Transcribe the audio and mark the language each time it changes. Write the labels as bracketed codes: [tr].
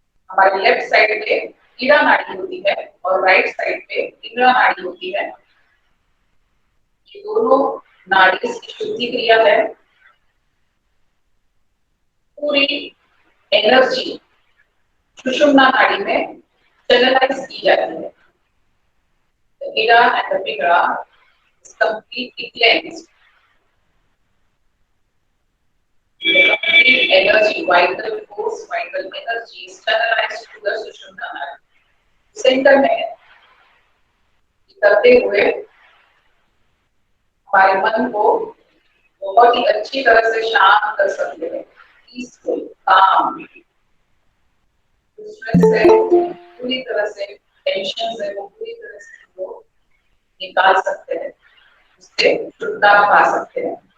[hi] हमारे left side पे ईड़ा नाड़ी होती है और राइट साइड पे पिंगला नाड़ी होती है। ये दोनों नाड़ी की शुद्धि क्रिया है। पूरी एनर्जी सुषुम्ना नाड़ी में चैनलाइज की जाती है। [en] The ida and the pingala is completely cleansed. The complete energy, vital force, vital energy is channelized to the Sushumna nadi. [hi] सेंटर में है। करते हुए हमारे मन को बहुत ही अच्छी तरह से शांत कर सकते हैं। पीसफुल, काम, स्ट्रेस से पूरी तरह से टेंशन से वो पूरी तरह से वो निकाल सकते हैं, उससे छुटकारा पा सकते हैं।